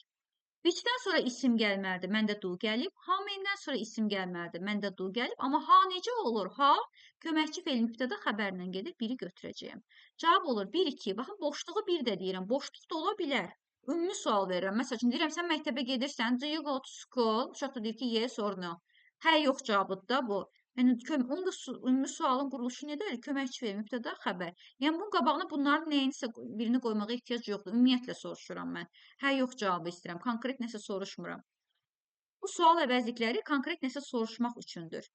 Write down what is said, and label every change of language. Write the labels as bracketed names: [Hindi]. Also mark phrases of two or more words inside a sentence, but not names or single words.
[Azerbaijani] Which'dən sonra isim gəlməlidir. Məndə do gəlib. [English] How many'dən [Azerbaijani] sonra isim gəlməlidir. Məndə do gəlib. Amma ha necə olur? Ha köməkçi feil mübtəda xəbərlə gedir. 1-i götürəcəyəm. Cavab olur 1-2. Baxın, boşluğu 1 də deyirəm. Boşluq da ola bilər. Ümumi sual verirəm. Məsəl üçün deyirəm, sən məktəbə gedirsən. [English] Do you go to school? [Azerbaijani] Uşaq da deyir ki, [English] yes or no. [Azerbaijani] Hə, yox cavabıdır da bu. Yəni, onun da ümumi sualın quruluşu necədir? Köməkçi feil mübtəda xəbər. Yəni, bunun qabağına bunların nəyinsə birini qoymağa ehtiyac yoxdur. Ümumiyyətlə soruşuram mən. Hə, yox cavabı istəyirəm. Konkret nəsə soruşmuram. Bu sual əvəzlikləri konkret nəsə soruşmaq üçündür.